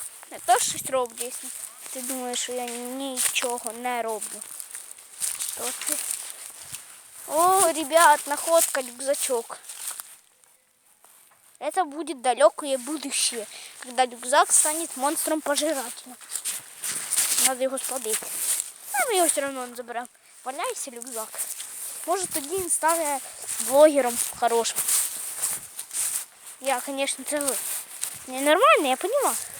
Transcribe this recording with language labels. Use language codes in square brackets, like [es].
[uk] Я теж щось роблю, якщо ти думаєш, що я нічого не роблю. То ти... [ru] О, ребят, находка, рюкзачок. Это будет далекое будущее, когда рюкзак станет монстром-пожирателем. Надо его спалить. А мы его все равно не заберем. Валяйся, рюкзак. Может, [uk] тоді він стане блогером хорошим. [ru] Я, конечно, це ненормально, я поняла.